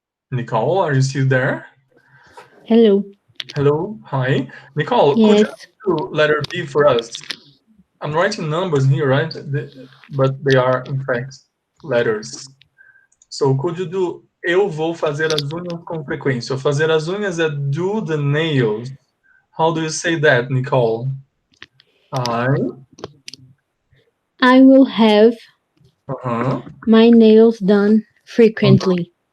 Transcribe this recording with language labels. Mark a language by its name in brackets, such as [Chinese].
[English] Nicole, are you still there? Hello. Hello, hi. Nicole, Yes. could you do letter B for us? I'm writing numbers here, right? But they are, in fact, letters. So, could you do, [Portuguese] eu vou fazer as unhas com frequência. Fazer as unhas é [English] do the nails. How do you say that, Nicole? I will have my nails done frequently.